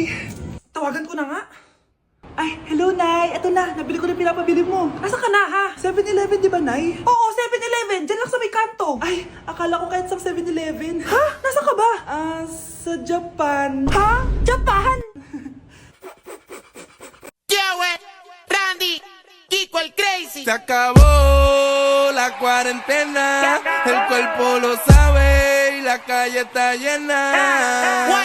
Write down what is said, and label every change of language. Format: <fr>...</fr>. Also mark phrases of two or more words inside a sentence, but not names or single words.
<tl>Tawagan ko na nga. Ay, hello, Nay. Eto na, nabili ko na pinapabili mo. Asa ka na, ha? 7-Eleven, di ba, Nay? Oo, 7-Eleven. Diyan lang sa may kanto. Ay, akala ko kahit sa 7-Eleven. Ha? Nasa ka ba? Sa Japan. Ha? Japan?</tl> <es>Se acabó la cuarentena, el cuerpo lo sabe y la calle está llena.</es>